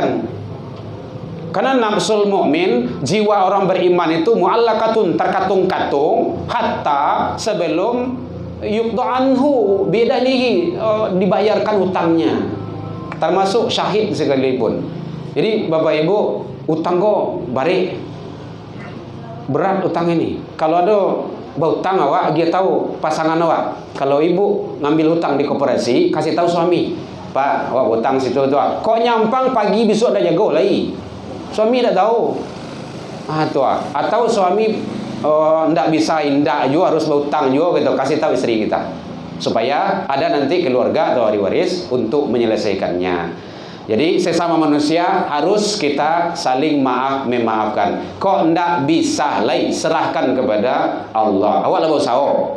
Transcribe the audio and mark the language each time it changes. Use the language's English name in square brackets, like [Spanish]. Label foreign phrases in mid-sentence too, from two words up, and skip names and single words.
[Indonesian] Karena [Arabic] نفس المؤمن, [Indonesian] jiwa orang beriman itu muallaqatun, terkatung-katung hatta sebelum [Arabic] يقضى عنه بدينه, [Indonesian] dibayarkan utangnya. Termasuk syahid sekalipun. Jadi Bapak Ibu, utang kok balik berat utang ini. Kalau ada berutang awak, dia tahu pasangan awak. Kalau ibu ngambil hutang di koperasi, kasih tahu suami, Pak, awak utang situ tu. [Minangkabau] Kok nyampang pagi besok dah jago lagi. [Indonesian] Suami tak tahu. Tu. Atau suami ndak bisa indak juga harus berutang juga gitu, kasih tahu istri kita. Supaya ada nanti keluarga atau ahli waris untuk menyelesaikannya. Jadi sesama manusia harus kita saling maaf memaafkan. Kok ndak bisa lagi, serahkan kepada Allah. Awak lah berusaha.